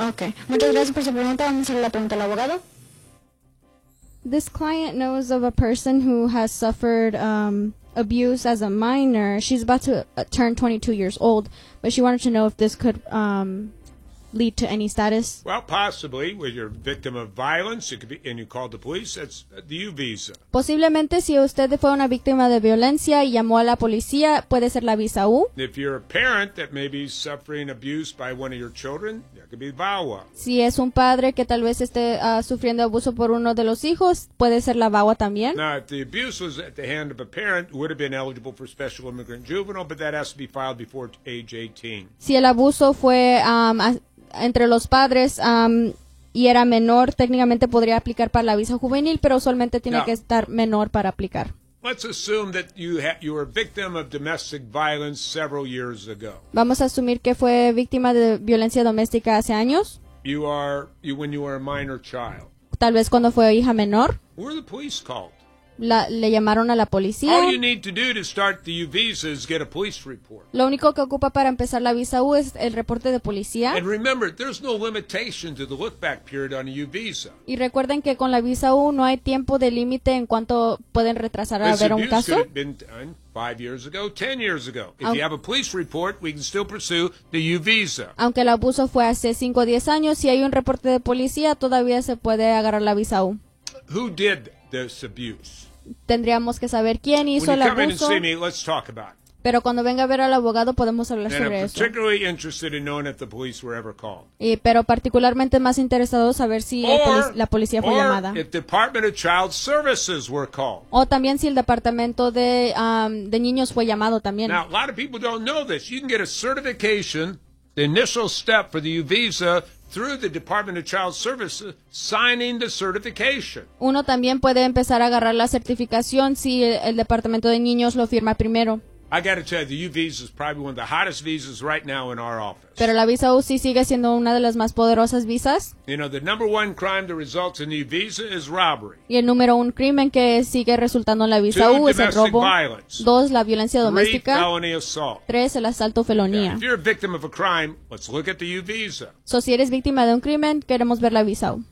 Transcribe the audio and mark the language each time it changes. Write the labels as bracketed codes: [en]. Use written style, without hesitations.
[es] Okay, muchas gracias por su pregunta, vamos a hacer la pregunta al abogado. [en] This client knows of a person who has suffered abuse as a minor. She's about to turn 22 years old, but she wanted to know if this could lead to any status. Well, possibly. When you're a victim of violence, it could be, and you called the police, that's the U visa. [es] Posiblemente, si usted fue una víctima de violencia y llamó a la policía, puede ser la visa U. [en] If you're a parent that may be suffering abuse by one of your children, that could be VAWA. [es] Si es un padre que tal vez esté sufriendo abuso por uno de los hijos, puede ser la VAWA también. [en] Now, if the abuse was at the hand of a parent, it would have been eligible for special immigrant juvenile, but that has to be filed before age 18. [es] Si el abuso fue entre los padres y era menor, técnicamente podría aplicar para la visa juvenil, pero usualmente tiene que estar menor para aplicar. [en] Let's assume that you were a victim of domestic violence several years ago. [es] Vamos a asumir que fue víctima de violencia doméstica hace años. [en] When you were a minor child. [es] Tal vez cuando fue hija menor. [en] Were the police called? [es] Le llamaron a la policía. [en] All you need to do to start the U visa is get a police report. [es] Lo único que ocupa para empezar la visa U es el reporte de policía. [en] And remember, there's no limitation to the look back period on a U visa. [es] Y recuerden que con la visa U no hay tiempo de límite en cuanto pueden retrasar a ver un caso. [en] Could have been done 5 years ago, 10 years ago. If you have a police report, we can still pursue the U visa. [es] Aunque el abuso fue hace 5 o 10 años, si hay un reporte de policía, todavía se puede agarrar la visa U. [en] Who did this abuse? [es] Tendríamos que saber quién hizo el abuso. Pero cuando venga a ver al abogado podemos hablar sobre eso. Pero particularmente más interesado saber si la policía fue llamada. [en] If Department of Child Services were called. [es] O también si el departamento de niños fue llamado también. [en] Now, a lot of people don't know this. You can get a certification, the initial step for the U visa, through the Department of Child Services, signing the certification. [es] Uno también puede empezar a agarrar la certificación si el Departamento de Niños lo firma primero. [en] I got to tell you, the U visa is probably one of the hottest visas right now in our office. [es] Pero la visa U sí sigue siendo una de las más poderosas visas. [en] You know, the number one crime that results in the U visa is robbery. [es] Y el número un crimen que sigue resultando en la visa U es el robo. [en] Violence. [es] Dos, la violencia doméstica. [en] Three, felony assault. [es] Tres, el asalto felonía. [en] Yeah. If you're a victim of a crime, let's look at the U visa. [es] So, si eres víctima de un crimen, queremos ver la visa U.